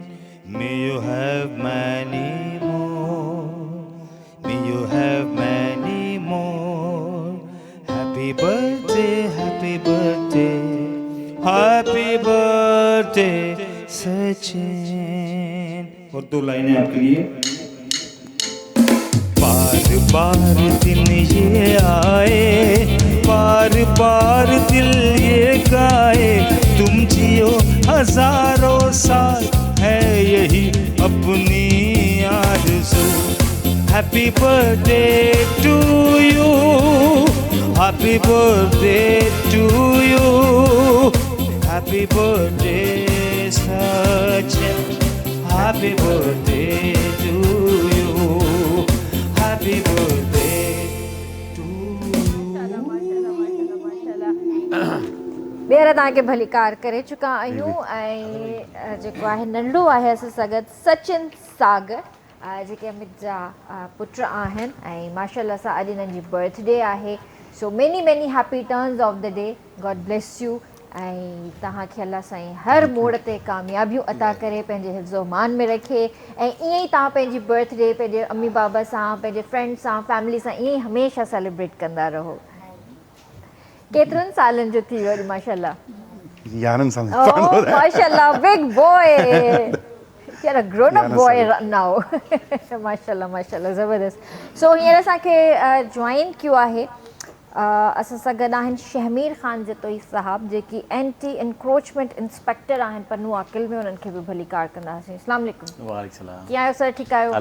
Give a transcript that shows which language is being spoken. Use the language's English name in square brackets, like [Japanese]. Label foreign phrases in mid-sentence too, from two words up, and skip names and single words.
[English] May you have many more. May you have many more. Happy birthday, happy birthday. Happy birthday, Sachin. [Hindi] और 2 लाइनें आपके लिए. बार बार दिन ये आए बार बार दिल ये गाए तुम जियो हजारों साल है यही अपनी आरज़ू [English] happy birthday to you happy birthday to you happy birthday Sachin happy birthday to you happy birthday [Sindhi] ॿीहर तव्हांखे भलीकार करे चुका आहियूं ऐं जेको आहे नंढो आहे असां सां गॾु सचिन सागर जेके अमित जा पुट आहिनि ऐं माशाल्लाह सां अॼु हिननि जी बर्थडे आहे सो [English] many many happy turns of the day God bless you [Sindhi] ऐं तव्हांखे अल्लाह साईं हर मोड़ ते कामयाबियूं अता करे पंहिंजे हिफ़्ज़ो मान में रखे ऐं ईअं ई तव्हां पंहिंजी बर्थडे पंहिंजे अम्मी बाबा सां पंहिंजे फ्रेंड सां फैमिली सां ईअं ई हमेशह सेलिब्रेट कंदा रहो केतिरनि सालनि जो थी वियो अॼु माशाल्लाह 11 साल माशाल्लाह [English] big boy You're a grown up boy now [Sindhi] माशाल्लाह माशाल्लाह ज़बरदस्त सो हींअर असांखे जॉइन कयो आहे असां सां गॾु आहिनि शहमीर ख़ान जतोई साहब जेकी [English] anti encroachment inspector [Sindhi] आहिनि पन्नू आकिल में उन्हनि खे बि भलीकार कंदासीं [Arabic] السلام عليكم وعليكم السلام [Sindhi] कीअं आहियो सर ठीकु आहियो